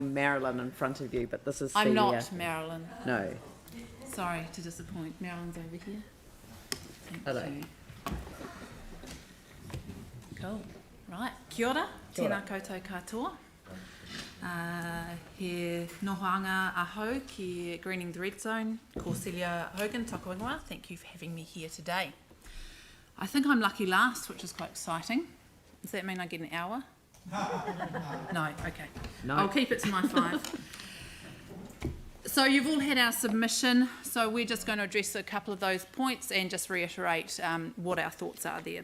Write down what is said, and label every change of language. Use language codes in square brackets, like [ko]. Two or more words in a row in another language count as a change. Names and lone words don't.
[en] Marilyn in front of you, but this is I'm Celia. not Marilyn. No. Sorry to disappoint. Marilyn's over here. Thank Hello. you. Cool. Right. [mi] Kia ora. Kia ora. Tēnā koutou katoa. He nohoanga ahau ki Greening the Red Zone. Ko Celia Hogan, toko ingoa. [en] Thank you for having me here today. I think I'm lucky last, which is quite exciting. Does that mean I get an hour? No, okay. No. I'll keep it to my 5. So you've all had our submission, so we're just going to address a couple of those points and just reiterate what our thoughts are there.